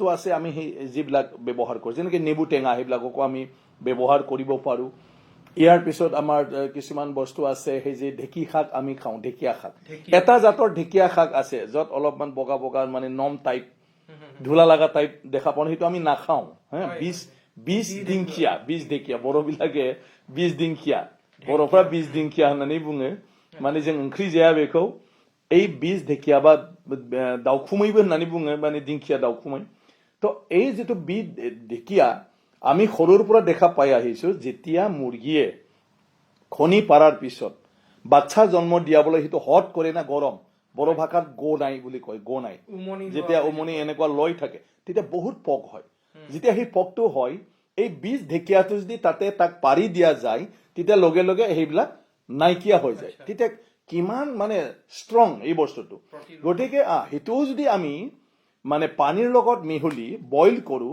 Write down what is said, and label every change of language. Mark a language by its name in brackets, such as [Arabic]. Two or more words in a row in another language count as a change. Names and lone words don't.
[Assamese] আছে আমি সেই যিবিলাক ব্যৱহাৰ কৰোঁ যেনেকৈ নেবু টেঙা সেইবিলাককো আমি ব্যৱহাৰ কৰিব পাৰোঁ ইয়াৰ পিছত আমাৰ কিছুমান বস্তু আছে সেই যে ঢেঁকী শাক আমি খাওঁ ঢেকীয়া শাক এটা জাতৰ ঢেকীয়া শাক আছে য'ত অলপমান বগা বগা মানে নম টাইপ ধূলা লগা টাইপ দেখা পাওঁ সেইটো আমি নাখাওঁ হা বীজ ঢেকীয়া বড়োবিলাকে বীজ দিংखিয়া [Bodo] बर'फ्रा बीज दिंखिया होननानै बुङो माने जों ओंख्रि जाया बेखौ [Assamese] এই বীজ ঢেকীয়া বা দাউখুমৈবো [Bodo] होननानै बुङो [Assamese] মানে দিংखিয়া দাউখুमै তো এই যেটো বীজ ঢেকীয়া আমি সৰুৰ পৰা দেখা পাই আহিছো যেতিয়া মুৰ্গীয়ে খনি পাৰাৰ পিছত বাচ্চা জন্ম দিয়াবলৈ হিটো হট কৰে না গৰম বড় ভাষাত গো নাই বুলি কয় গো নাই যেতিয়া উমনি এনেকুৱা লৈ থাকে তেতিয়া বহুত পক হয় যেতিয়া সেই পকটো হয় এই বীজ ঢেকীয়াটো যদি তাতে তাক পাৰি দিয়া যায় তেতিয়া লগে লগে সেইবিলাক নাইকিয়া হৈ যায় তেতিয়া কিমান মানে ষ্ট্ৰং এই বস্তুটো গতিকে হেতুও যদি আমি মানে পানীৰ লগত মিহলি বইল কৰো